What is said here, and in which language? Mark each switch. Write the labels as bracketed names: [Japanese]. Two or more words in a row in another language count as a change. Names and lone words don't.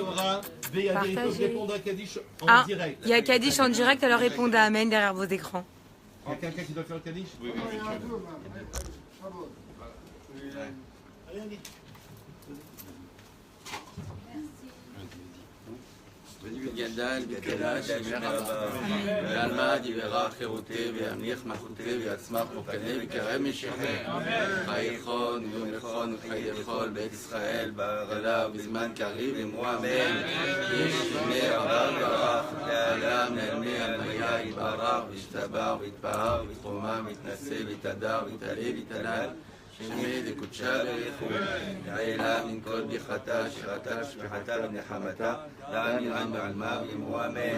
[French] Partagez. Ah, il y a Kaddish en direct, alors répondez à Amen derrière vos écrans. Il y a quelqu'un qui doit faire le Kaddish? Oui, oui. [Aramaic] גדל וקדש שמרבה ועלמד יברך חירותי וימליך מלכותי ויצמח ופקדה וקרב משכם חי נכון ויום נכון וחי יכול בית ישראל בערלה ובזמן קריב אמרו אמן איש שמי רבה וברך העולם נעלמי עלמיה יתברך וישתבח ויתפאר ויתרומם ויתנשא ויתהדר ויתעלה ויתהלל שמי דקודשה בריחו, העילה מן כל ברכתה, שירתה, שפיחתה ונחמתה, לעם ירם בעלמה ואמרו אמן.